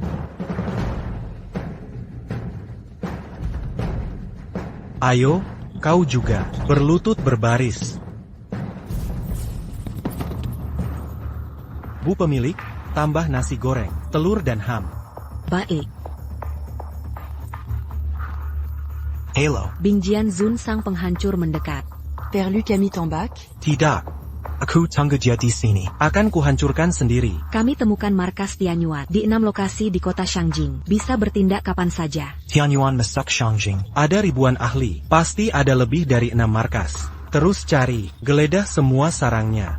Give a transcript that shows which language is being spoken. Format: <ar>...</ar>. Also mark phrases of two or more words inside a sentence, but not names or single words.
<id>Ayo, kau juga, berlutut berbaris. Bu pemilik, tambah nasi goreng, telur dan ham. Baik. Halo. Bing Jian Zun sang penghancur mendekat.</id> <fr>Père Luc a mis ton bac?</fr> <id>Tidak, Aku tunggu dia di sini. akan kuhancurkan sendiri. Kami temukan markas Tianyuan di 6 lokasi di kota Shangjing. Bisa bertindak kapan saja. Tianyuan Masak Shangjing. Ada ribuan ahli, pasti ada lebih dari 6 markas. Terus cari, geledah semua sarangnya.</id>